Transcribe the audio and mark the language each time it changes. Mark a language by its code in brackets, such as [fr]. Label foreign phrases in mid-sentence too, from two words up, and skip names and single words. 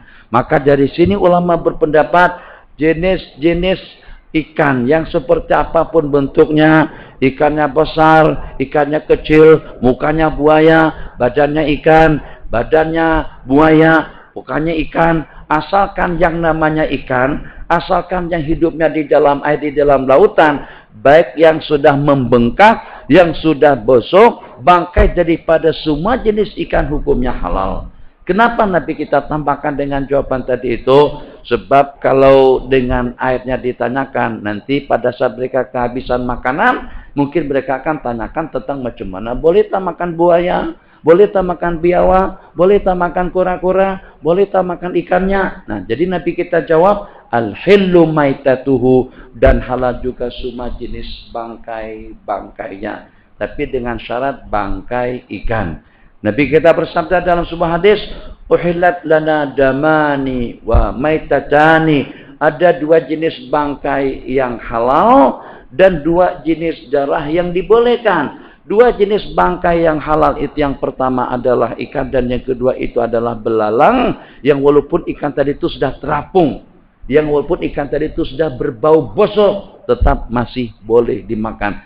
[ms] Maka dari sini ulama berpendapat jenis-jenis ikan yang seperti apapun bentuknya, ikannya besar, ikannya kecil, mukanya buaya, badannya ikan, badannya buaya, mukanya ikan, asalkan yang namanya ikan, asalkan yang hidupnya di dalam air, di dalam lautan, baik yang sudah membengkak, yang sudah busuk, bangkai daripada semua jenis ikan hukumnya halal. Kenapa Nabi kita tambahkan dengan jawaban tadi itu? Sebab kalau dengan airnya ditanyakan, nanti pada saat mereka kehabisan makanan, mungkin mereka akan tanyakan tentang macam mana. Boleh tak makan buaya? Boleh tak makan biawak? Boleh tak makan kura-kura? Boleh tak makan ikannya? Nah, jadi Nabi kita jawab, [ar] الحل ميتته, [ms] dan halal juga semua jenis bangkai-bangkainya. Tapi dengan syarat bangkai ikan. Nabi kita bersabda dalam sebuah hadis, [ar] أحلت لنا دمان وميتتان. [ms] Ada 2 jenis bangkai yang halal dan 2 jenis darah yang dibolehkan. 2 jenis bangkai yang halal itu, yang pertama adalah ikan dan yang kedua itu adalah belalang, yang walaupun ikan tadi itu sudah terapung, yang walaupun ikan tadi itu sudah berbau busuk, tetap masih boleh dimakan.